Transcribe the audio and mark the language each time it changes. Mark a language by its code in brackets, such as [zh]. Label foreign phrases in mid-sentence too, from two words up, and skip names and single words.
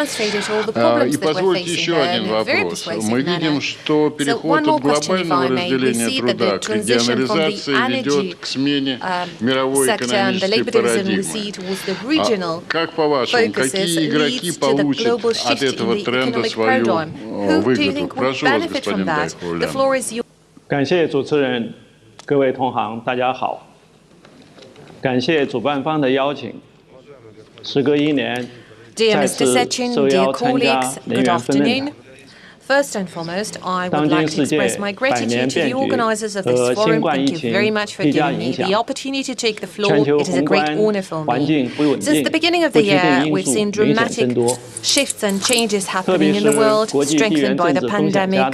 [ru] И позвольте еще один вопрос. Мы видим, что переход от глобального разделения труда к регионализации ведет к смене мировой экономической парадигмы. Как по-вашему, какие игроки получат от этого тренда свою выгоду? Прошу вас, господин Дай Хоулян. [zh] 感谢主持人，各位同行，大家好。感谢主办方的邀请。时隔1年，再次受邀参加能源分论坛。 [en] First and foremost, I would like to express my gratitude to the organizers of this forum. Thank you very much for giving me the opportunity to take the floor. It is a great honor for me. Since the beginning of the year, we've seen dramatic shifts and changes happening in the world, strengthened by the pandemic.